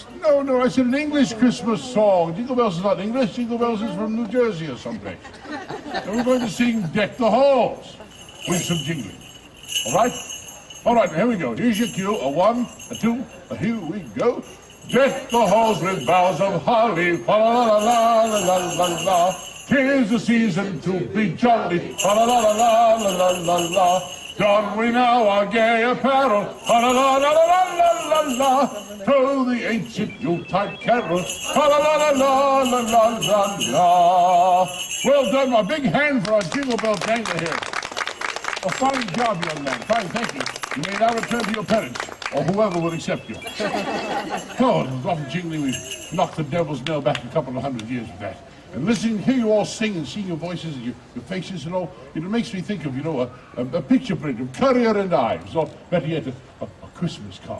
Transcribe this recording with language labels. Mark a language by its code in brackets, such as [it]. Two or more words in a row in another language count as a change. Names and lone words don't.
[en] No, I said an English Christmas song. Jingle Bells is not English. Jingle Bells is from New Jersey or someplace. And we're going to sing Deck the Halls with some jingling. All right? All right, here we go. Here's your cue. A one, a two, a here we go. Deck the halls with boughs of holly, fa la la la la la la la. 'Tis the season to be jolly, fa la la la la la la la. Don we now our gay apparel, fa la la la la la la la. To the ancient Yuletide carol, fa la la la la la la la la. Well done, a big hand for our Jingle Bell dangler here. A fine job, young man. Fine, thank you. You may now return to your parents, or whoever will accept you. Oh, it was awful jingling. We've knocked the devil's nail back a couple of 100 years with that. And listening, hear you all sing and seeing your voices and your faces and all, it makes me think of, you know, a picture print of Currier and Ives, or better yet, a Christmas card.